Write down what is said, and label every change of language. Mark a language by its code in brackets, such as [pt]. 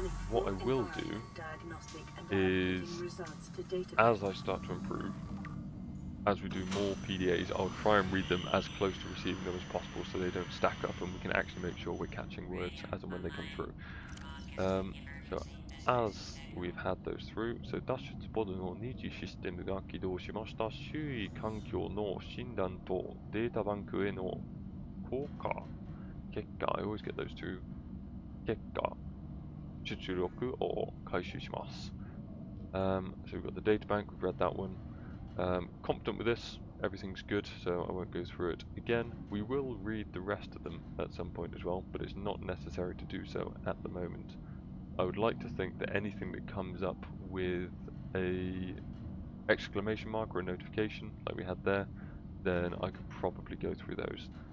[en] What I will do is, as I start to improve, as we do more PDAs, I'll try and read them as close to receiving them as possible so they don't stack up and we can actually make sure we're catching words as and when they come through. So as we've had those through, so [ja] 脱出ポッドの2次システムが起動しました。周囲環境の診断とデータバンクへの効果結果 [en] I always get those two [ja] 結果出力を回収します。 [en] So we've got the data bank, we've read that one. Confident with this, everything's good, so I won't go through it again. We will read the rest of them at some point as well, but it's not necessary to do so at the moment. I would like to think that anything that comes up with a exclamation mark or a notification, like we had there, then I could probably go through those.